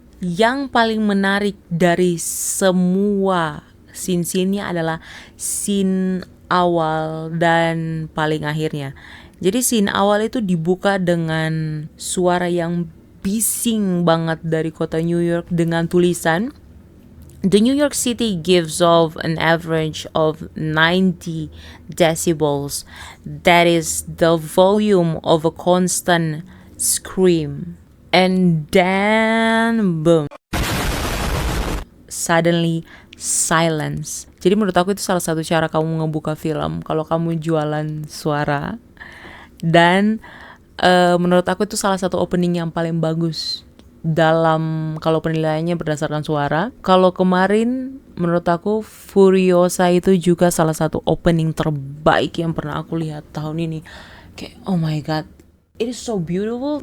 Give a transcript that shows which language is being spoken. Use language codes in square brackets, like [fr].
[id] Yang paling menarik dari semua scene-nya adalah scene awal dan paling akhirnya. Jadi scene awal itu dibuka dengan suara yang bising banget dari kota New York dengan tulisan [en] The New York City gives off an average of 90 decibels. That is the volume of a constant scream. And then boom. Suddenly silence. [id] Jadi menurut aku itu salah satu cara kamu ngebuka film kalau kamu jualan suara. Dan menurut aku itu salah satu opening yang paling bagus dalam kalau penilaiannya berdasarkan suara. Kalau kemarin menurut aku Furiosa itu juga salah satu opening terbaik yang pernah aku lihat tahun ini. Kayak [en] oh my god, it is so beautiful.